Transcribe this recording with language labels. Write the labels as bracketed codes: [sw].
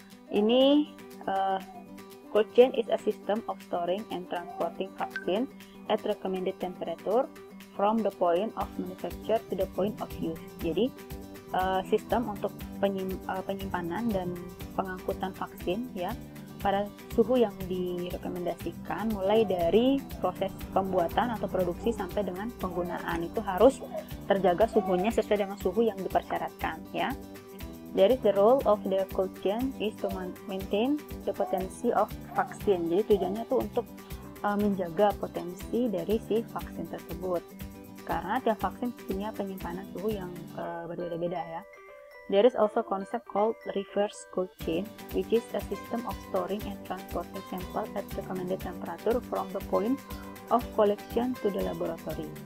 [en] Ini cold chain is a system of storing and transporting vaccine at recommended temperature from the point of manufacture to the point of use. [id] Jadi sistem untuk penyimpanan dan pengangkutan vaksin ya pada suhu yang direkomendasikan, mulai dari proses pembuatan atau produksi sampai dengan penggunaan itu harus terjaga suhunya sesuai dengan suhu yang dipersyaratkan ya. [en] There is the role of the cold chain is to maintain the potency of vaccine. [id] Jadi tujuannya itu untuk menjaga potensi dari si vaksin tersebut. Karena tiap vaksin punya penyimpanan suhu yang berbeda-beda ya. [en] There is also concept called reverse cold chain, which is a system of storing and transporting sample at recommended temperature from the point of collection to the laboratory.